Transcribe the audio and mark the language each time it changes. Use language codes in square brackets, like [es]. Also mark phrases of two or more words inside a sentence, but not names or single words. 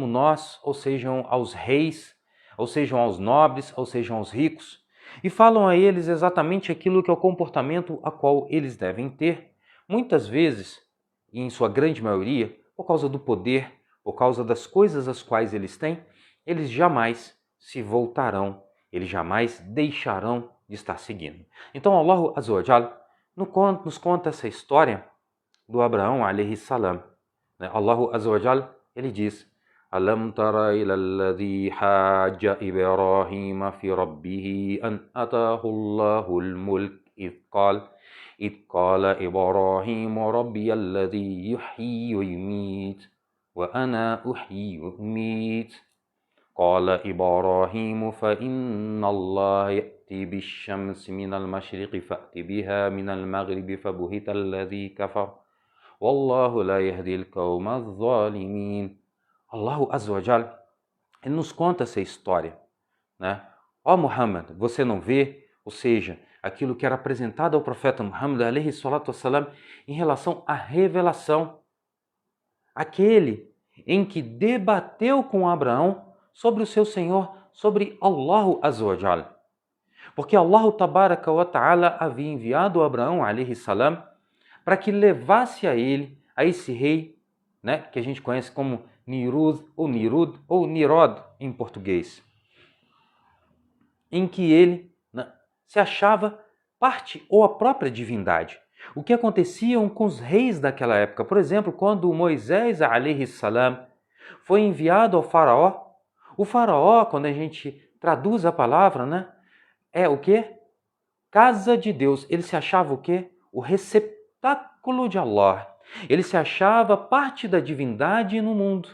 [pt] nós, ou sejam aos reis, ou sejam aos nobres, ou sejam aos ricos, e falam a eles exatamente aquilo que é o comportamento a qual eles devem ter, muitas vezes, e em sua grande maioria, por causa do poder, por causa das coisas as quais eles têm, eles jamais se voltarão, eles jamais deixarão de estar seguindo. Então [ar] الله عز وجل [pt] nos conta essa história do Abraão [ar] عليه السلام. الله عز وجل, [pt] ele diz: [ar] ألم تر إلى الذي حاج إبراهيم في ربه أن آتاه الله الملك إذ قال إبراهيم ربي الذي يحيي ويميت وأنا أحيي وأميت قال إبراهيم فإن الله يأتي بالشمس من المشرق فأت بها من المغرب فبهت الذي كفر والله لا يهدي القوم الظالمين. الله عز وجل, [pt] ele nos conta essa história, Ó Muhammad, você não vê, ou seja, aquilo que era apresentado ao profeta Muhammad [ar] عليه الصلاة والسلام [pt] em relação à revelação, aquele em que debateu com Abraão sobre o seu Senhor, sobre [ar] الله عز وجل. [pt] Porque [ar] الله تبارك وتعالى [pt] havia enviado Abraão [ar] عليه السلام [pt] para que levasse a ele, a esse rei, que a gente conhece como Nirud ou Nirod em português, em que ele se achava parte ou a própria divindade. O que acontecia com os reis daquela época? Por exemplo, quando Moisés [ar] عليه السلام [pt] foi enviado ao faraó, o faraó, quando a gente traduz a palavra, é o quê? Casa de Deus. Ele se achava o quê? O receptáculo de Allah. Ele se achava parte da divindade no mundo.